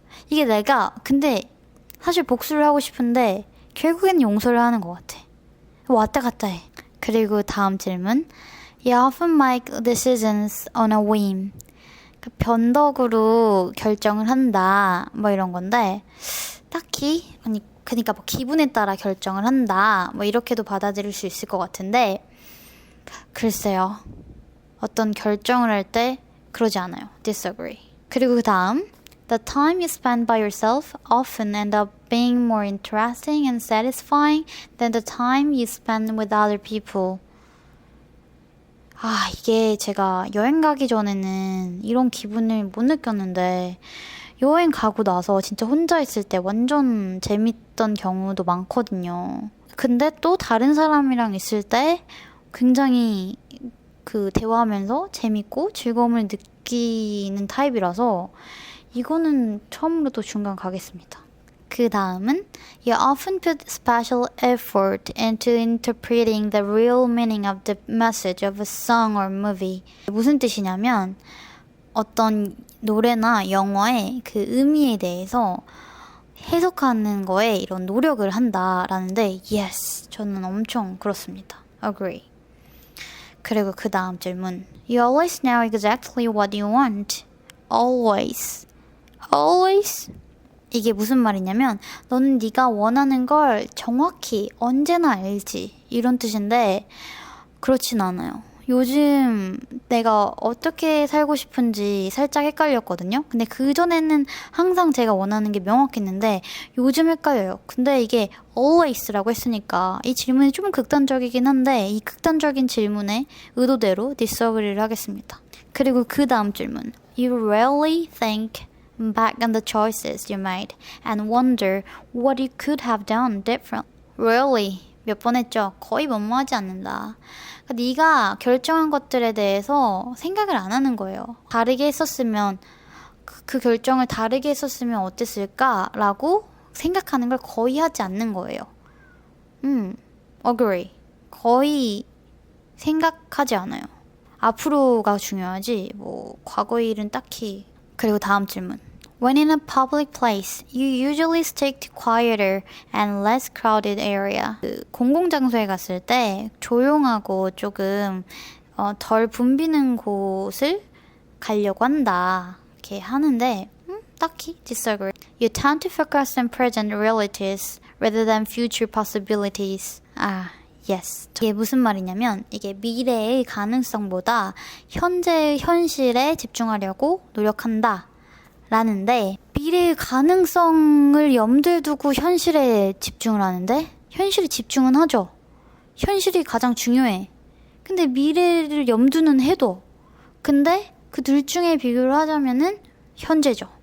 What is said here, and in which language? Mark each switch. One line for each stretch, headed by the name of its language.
Korean: 이게 내가 근데 사실 복수를 하고 싶은데 결국엔 용서를 하는 것 같아. 왔다 갔다 해. 그리고 다음 질문.
English: You often make decisions on a whim.
Korean: 변덕으로 결정을 한다. 뭐 이런 건데 딱히 그러니까 뭐 기분에 따라 결정을 한다. 뭐 이렇게도 받아들일 수 있을 것 같은데 글쎄요. 어떤 결정을 할 때 그러지 않아요.
English: disagree.
Korean: 그리고 그 다음
English: The time you spend by yourself often end up being more interesting and satisfying than the time you spend with other people.
Korean: 이게 제가 여행 가기 전에는 이런 기분을 못 느꼈는데 여행 가고 나서 진짜 혼자 있을 때 완전 재밌던 경우도 많거든요. 근데 또 다른 사람이랑 있을 때 굉장히 그 대화하면서 재밌고 즐거움을 느끼는 타입이라서 이거는 처음으로 또 중간 가겠습니다. 그 다음은
English: You often put special effort into interpreting the real meaning of the message of a song or movie.
Korean: 무슨 뜻이냐면 어떤 노래나 영화의 그 의미에 대해서 해석하는 거에 이런 노력을 한다라는데 yes, 저는 엄청 그렇습니다.
English: Agree.
Korean: 그리고 그 다음 질문
English: You always know exactly what you want. Always. Always?
Korean: 이게 무슨 말이냐면 너는 네가 원하는 걸 정확히 언제나 알지 이런 뜻인데 그렇진 않아요. 요즘 내가 어떻게 살고 싶은지 살짝 헷갈렸거든요. 근데 그전에는 항상 제가 원하는 게 명확했는데 요즘 헷갈려요. 근데 이게 always라고 했으니까 이 질문이 좀 극단적이긴 한데 이 극단적인 질문의 의도대로 disagree를 하겠습니다. 그리고 그 다음 질문
English: You rarely think back on the choices you made and wonder what you could have done different.
Korean: Rarely 몇 번 했죠. 거의 뭐뭐하지 않는다. 그러니까 네가 결정한 것들에 대해서 생각을 안 하는 거예요. 다르게 했었으면 그 결정을 다르게 했었으면 어땠을까라고 생각하는 걸 거의 하지 않는 거예요. agree. 거의 생각하지 않아요. 앞으로가 중요하지 뭐 과거의 일은 딱히. 그리고 다음 질문.
English: When in a public place, you usually stick to quieter and less crowded area.
Korean: 공공장소에 갔을 때 조용하고 조금 덜 붐비는 곳을 가려고 한다. 이렇게 하는데 딱히 disagree.
English: You tend to focus on present realities rather than future possibilities. Yes.
Korean: 이게 무슨 말이냐면 이게 미래의 가능성보다 현재의 현실에 집중하려고 노력한다 라는데, 미래의 가능성을 염두에 두고 현실에 집중을 하는데 현실에 집중은 하죠. 현실이 가장 중요해. 근데 미래를 염두는 해도, 근데 그 둘 중에 비교를 하자면은 현재죠.